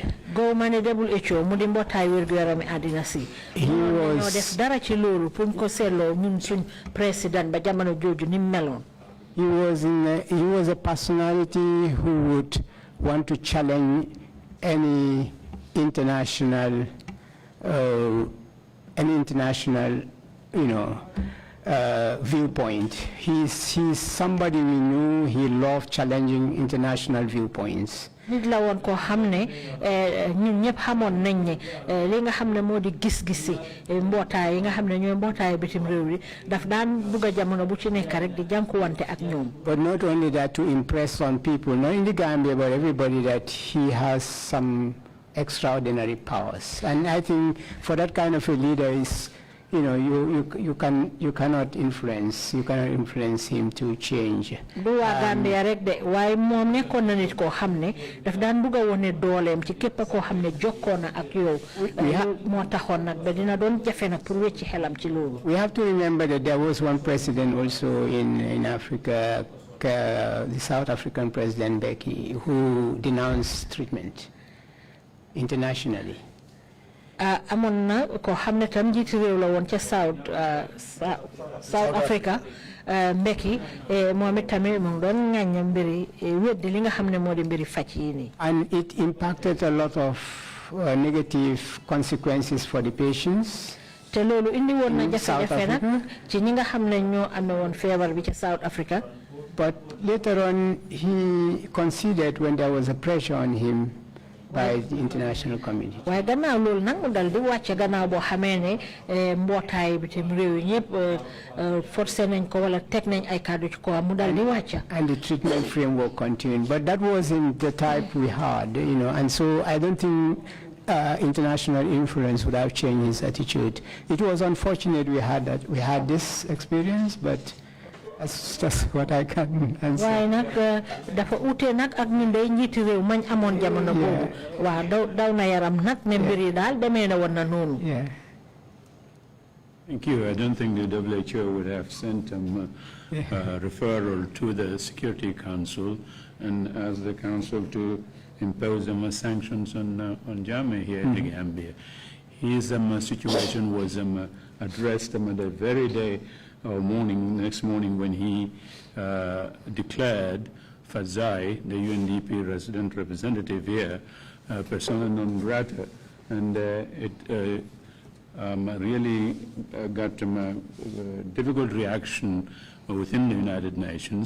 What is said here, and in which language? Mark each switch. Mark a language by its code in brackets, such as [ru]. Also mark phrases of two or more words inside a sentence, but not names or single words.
[en] He was a personality who would want to challenge any international viewpoint. He's somebody we knew. He loved challenging international viewpoints. [wo] Nit la won ko xamne ñun ñep xamone nañ ne li nga xamne modi gis-gisi mbotay yi nga xamne ñoy mbotay bitim rew yi daf daan buga jamono bu ci nekk rek di jankuwante ak ñoom. [en] But not only that, to impress on people, not in the Gambia but everybody, that he has some extraordinary powers. And I think for that kind of a leader is, you cannot influence him to change. [wo] Do Gambia rek de way mom nekkon na nit ko xamne daf daan buga wone dolem ci képp ko xamne jokkona ak yow mo taxon nak ba dina don jafé nak pour wécci xelam ci lolu. [en] We have to remember that there was one president also in Africa, the South African President Becky, who denounced treatment internationally. [wo] Amon ko xamne tam jitt rew la won ci South Africa Becky mohammed tamé mo don ngagne mbiri weddi li nga xamne modi mbiri facc yi ni. [en] And it impacted a lot of negative consequences for the patients. [wo] Te lolu indi won na jafe-jafe nak ci ñi nga xamne ñoo amé won feebar bi ci South Africa. [en] But later on he conceded when there was a pressure on him by the international community. [wo] Why gannaaw loolu nag mu dal di wàcce gannaaw boo xamee ne mbootaay bitim réew yi ñëpp forcé nañ ko wala teg nañ ay kàddu ci ko mu dal di wàcce. [en] And the treatment framework continued, but that wasn't the type we had, and so I don't think international influence would have changed his attitude. It was unfortunate we had this experience, but that's just what I can answer. Why not? [wo] Dafa ute nak ak ñun day ñiti rew mañ amon jamono bobu. Wa daw na yaram nak ne mbiri dal demé na won na nonu. [en] Yeah. Thank you. I don't think the WHO would have sent a referral to the Security Council and asked the Council to impose sanctions on Jammeh here in the Gambia. His situation was addressed the very day or next morning when he declared Fazai, the UNDP resident representative here, persona non grata, and it really got a difficult reaction within the United Nations.